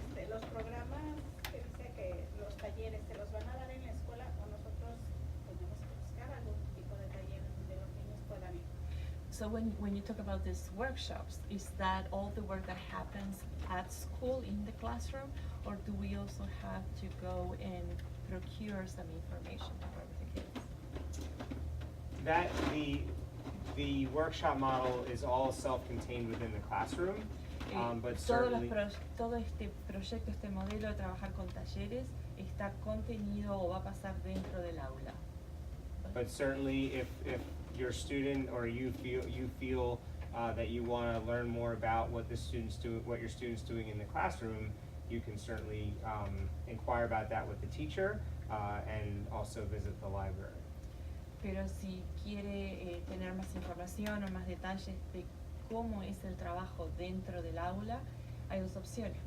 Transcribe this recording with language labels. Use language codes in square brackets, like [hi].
[es] Los programas que dice que los talleres se los van a dar en la escuela o nosotros tenemos que buscar algún tipo de taller donde los niños puedan ir. [en] So when you talk about these workshops, is that all the work that happens at school in the classroom, or do we also have to go and procure some information to work with the kids? That the workshop model is all self-contained within the classroom, but certainly. [es] Todo este proyecto, este modelo de trabajar con talleres está contenido o va a pasar dentro del aula. [en] But certainly, if your student or you feel that you want to learn more about what your student's doing in the classroom, you can certainly inquire about that with the teacher and also visit the library. [es] Pero si quiere tener más información o más detalles de cómo es el trabajo dentro del aula, hay dos opciones.